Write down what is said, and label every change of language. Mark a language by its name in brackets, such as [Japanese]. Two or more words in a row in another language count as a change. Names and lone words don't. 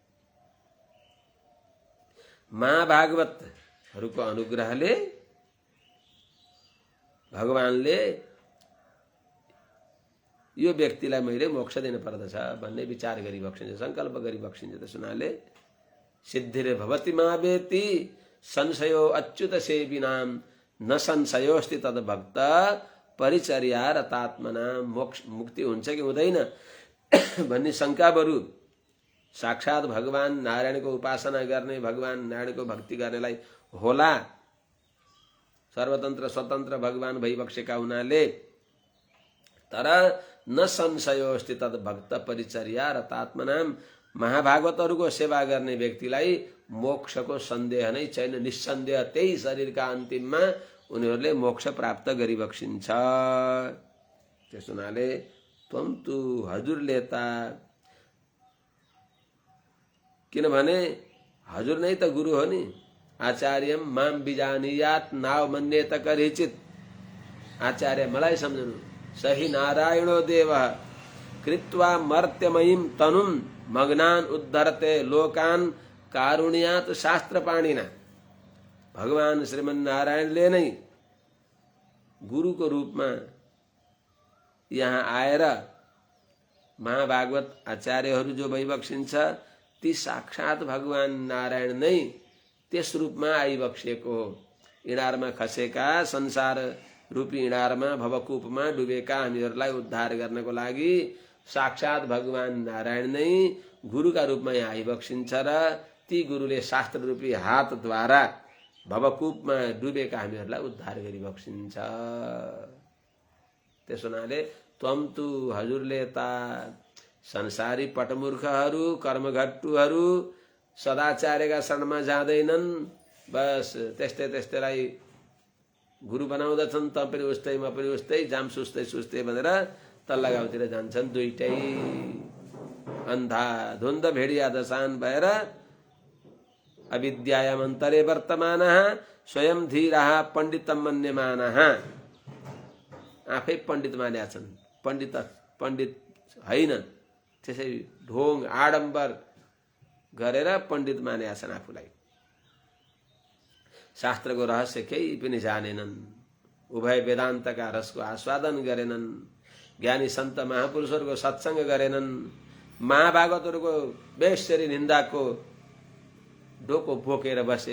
[Nepali] महाभागवतहरूको अनुग्रहले भगवानले यो व्यक्तिलाई मैले मोक्ष दिन पर्दछ भन्ने विचार गरिबक्सिन्छ, संकल्प गरिबक्सिन्छ। त्यसो हुनाले [Sanskrit] सिद्धिरे भवति मावेति संशयो अच्युत सेविनाम न संशयोस्ति तद भक्त परिचर्या रतात्मना। [Nepali] मोक्ष मुक्ति हुन्छ कि हुँदैन भन्ने शंका बरु साक्षात भगवान नारायणको उपासना गर्ने, भगवान नारायणको भक्ति गर्नेलाई होला। सर्वतन्त्र स्वतन्त्र भगवान भइबक्सेका हुनाले। [Sanskrit] तर न संशयोस्ति तद भक्त परिचर्या रतात्मनाम। [Nepali] महाभागवतहरूको सेवा गर्ने व्यक्तिलाई मोक्षको सन्देह नै छैन। निस्सन्देह त्यही शरीरका अन्तिममा उनीहरूले मोक्ष प्राप्त गरिबक्सिन्छ। त्यसो हुनाले [Sanskrit] त्वम तु [Nepali] हजुरले त, किनभने हजुर नै त गुरु हो नि। [Sanskrit] आचार्यम माम बिजानीयात नाव मन्येत करिचित। [Nepali] आचार्य मलाई सम्झनु। [Sanskrit] सही नारायणो देवः कृत्वा मर्त्यमयीं तनुं मग्नान उद्धरते लोकान कारुण्यात शास्त्रपाणिना। [Nepali] भगवान श्रीमन्नारायणले नै गुरुको रूपमा यहाँ आएर महाभागवत आचार्यहरू जो भइबक्सिन्छ ती साक्षात भगवान नारायण नै त्यस रूपमा आइबक्सिएको हो। इँडारमा खसेका, संसार रूपी इँडारमा भवकूपमा डुबेका हामीहरूलाई उद्धार गर्नको लागि साक्षात भगवान नारायण नै गुरुका रूपमा यहाँ आइबक्सिन्छ र ती गुरुले शास्त्र रूपी हातद्वारा भवकूपमा डुबेका हामीहरूलाई उद्धार गरिबक्सिन्छ। त्यसो हुनाले [Sanskrit] त्वम तु [Nepali] हजुरले ता संसारी पटमूर्खहरू, कर्मघट्टुहरू सदाचार्यका शरणमा जाँदैनन्। बस त्यस्तै त्यस्तैलाई गुरु बनाउँदछन्। त पनि उस्तै म पनि उस्तै, जाम सुस्तै सुस्तै भनेर तल्ला गाउँतिर जान्छन्। दुईटै अन्धा धुन्द भेडिया दशान भएर [Sanskrit] अविद्यायाम अन्तरे वर्तमानः स्वयं धीरः पण्डितम मन्यमानः। [Nepali] आफै पण्डित मान्या छन्, पण्डित होइन, त्यसै ढोङ आडम्बर गरेर पण्डित मान्या छन् आफूलाई। शास्त्रको रहस्य केही पनि जानेनन्, उभय वेदान्तका रसको आस्वादन गरेनन्, ज्ञानी सन्त महापुरुषहरूको सत्संग गरेनन्, महाभागवतहरूको बेसरी निन्दाको डोको बोकेर बसे।